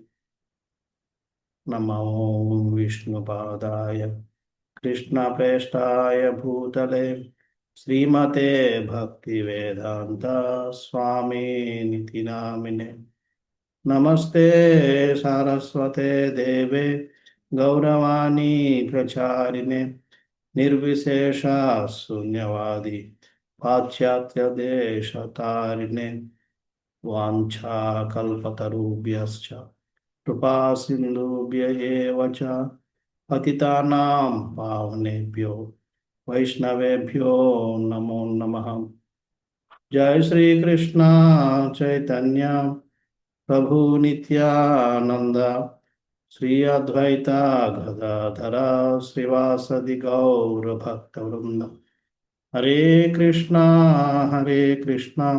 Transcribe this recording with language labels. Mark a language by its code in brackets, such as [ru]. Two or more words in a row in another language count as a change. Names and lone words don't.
[sa] నమో విష్ణుపాదాయ కృష్ణప్రేష్టాయ భూతలే శ్రీమతే భక్తివేదాంత స్వామినితి నామినే నమస్తే సారస్వతే దేవే గౌరవాణి ప్రచారిణే నిర్విశేష శూన్యవాది పాశ్చాత్య దేశతారిణే వాంఛాకల్పతరుభ్యశ్చ కృపా సింధుభ్య ఏవ చ పతితానాం పావనేభ్యో వైష్ణవేభ్యో నమో నమః। జయ శ్రీకృష్ణ చైతన్య ప్రభు నిత్యానంద శ్రీ అద్వైత గదాధర శ్రీవాసది గౌరభక్తవృంద హరే కృష్ణ కృష్ణ